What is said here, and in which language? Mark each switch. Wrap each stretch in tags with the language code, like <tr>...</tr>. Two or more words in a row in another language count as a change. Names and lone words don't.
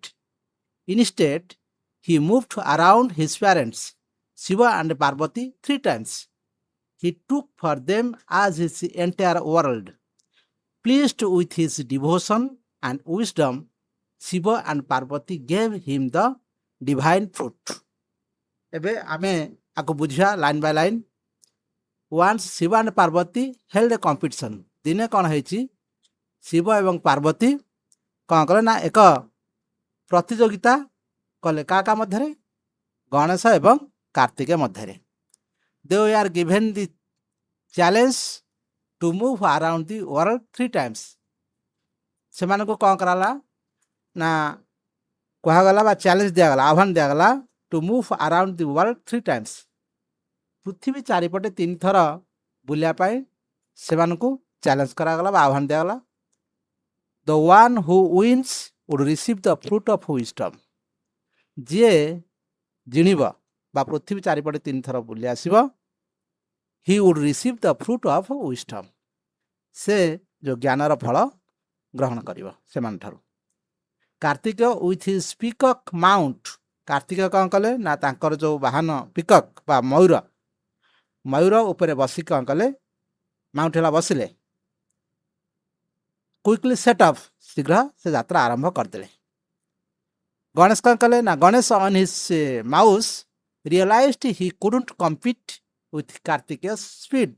<en>Instead, he moved around his parents, Shiva and Parvati, 3 times. He took for them as his entire world. Pleased with his devotion and wisdom, Shiva and Parvati gave him the divine fruit.</en> <or>ଏବେ ଆମେ ଆକୁ ବୁଝିବା</or> <en>line by line. Once Shiva and Parvati held a competition.</en> <or>ଦିନେ କ'ଣ ହେଇଛି, ଶିବ ଏବଂ ପାର୍ବତୀ କ'ଣ କଲେ ନା ଏକ ପ୍ରତିଯୋଗିତା କଲେ। କାହା ମଧ୍ୟରେ? ଗଣେଶ ଏବଂ କାର୍ତ୍ତିକ ମଧ୍ୟରେ।</or> <en>They are given the challenge to move around the world 3 times.</en> <or>ସେମାନଙ୍କୁ କ'ଣ କରାଗଲା ନା କୁହାଗଲା ବା ଚ୍ୟାଲେଞ୍ଜ ଦିଆଗଲା, ଆହ୍ୱାନ ଦିଆଗଲା</or> <en>to move around the world</en> <or>3 times. ପୃଥିବୀ ଚାରିପଟେ 3 ଥର ବୁଲିବା ପାଇଁ ସେମାନଙ୍କୁ ଚ୍ୟାଲେଞ୍ଜ କରାଗଲା ବା ଆହ୍ୱାନ ଦିଆଗଲା।</or> <en>The one who wins would receive the fruit of wisdom.</en> <or>ଯିଏ ଜିଣିବ ବା ପୃଥିବୀ ଚାରିପଟେ 3 ଥର ବୁଲି ଆସିବ,</or> <en>he would receive the fruit of wisdom.</en> <or>ସେ ଯେଉଁ ଜ୍ଞାନର ଫଳ ଗ୍ରହଣ କରିବ ସେମାନଠାରୁ।</or> <en>କାର୍ତ୍ତିକ with his peacock mount.</en> <or>କାର୍ତ୍ତିକ କ'ଣ କଲେ ନା ତାଙ୍କର ଯେଉଁ ବାହନ ପିକକ୍ ବା ମୟୂର ଉପରେ ବସି କ'ଣ କଲେ, ମାଉଣ୍ଟ ହେଲା ବସିଲେ।</or> <en>quickly set off,</en> <or>ଶୀଘ୍ର ସେ ଯାତ୍ରା ଆରମ୍ଭ କରିଦେଲେ। ଗଣେଶ କ'ଣ କଲେ ନା ଗଣେଶ</or> <en>on his mouse realized he couldn't compete with Kartikeya's speed.</en>